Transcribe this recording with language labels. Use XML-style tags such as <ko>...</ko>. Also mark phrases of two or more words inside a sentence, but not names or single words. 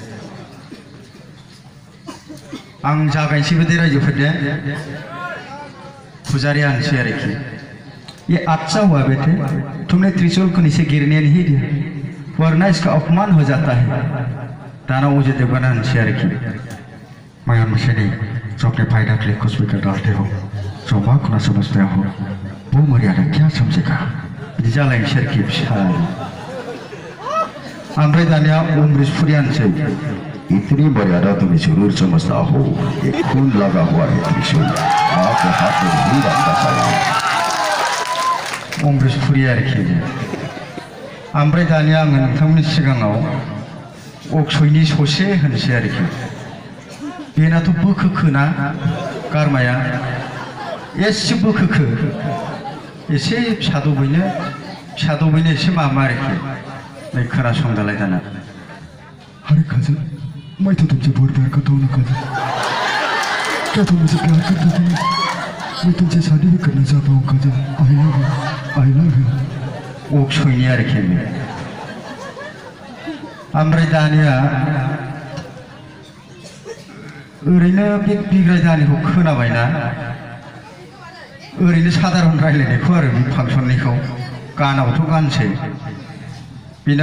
<brx>आं जागायनोसै बिदि रायजोफोरदे पुजारी आनसै आरोखि</brx> <hi>ये अच्छा हुआ बेटे तुमने त्रिशूल को नीचे गिरने नहीं दिया वरना इसका अपमान हो जाता है दाना अजय देवगन</hi> <brx>आनसै आरोखि</brx> <hi>मैं मुझे नहीं जो अपने फायदा के लिए कुछ भी कर डालते हो जो माँ को ना समझते हो वो मर्यादा क्या समझेगा</hi> <brx>बिदि जालायनोसै आरोखि फिसा ओमफ्राय दानिया</brx> <hi>अमरीश पुरी आनसै इतनी मर्यादा तुम्हें जरूर समझता हो ये खून लगा हुआ है त्रिशूल आपके हाथ में नहीं रखना चाहिए</hi> <brx>अमरीश पुरी आरोखि ओमफ्राय दानिया आङो नोंथांमोननि सिगाङाव अक्सयनि ससे होनसै आरोखि बेनाथ' बोखोखोना गारमाया एसे बोखोखो एसे फिसादबैनो एसे मामा आरोखि नै खोनासंदालाय दाना</brx> <hi>अरे काजल मैं तो तुमसे बहुत प्यार करता हूँ ना काजल क्या तुम मुझे प्यार करते थे मैं तुमसे शादी भी करना चाहता हूँ काजल</hi> <en>I love you</en> <brx>अक्सयनि आरोखि बे ओमफ्राय दानिया ओरैनो बे बिग्राय दानिखौ खोनाबायना ओरैनो साधारन रायलायनायखौ आरो बे फांसननिखौ गानावथ' गानसै बेना</brx>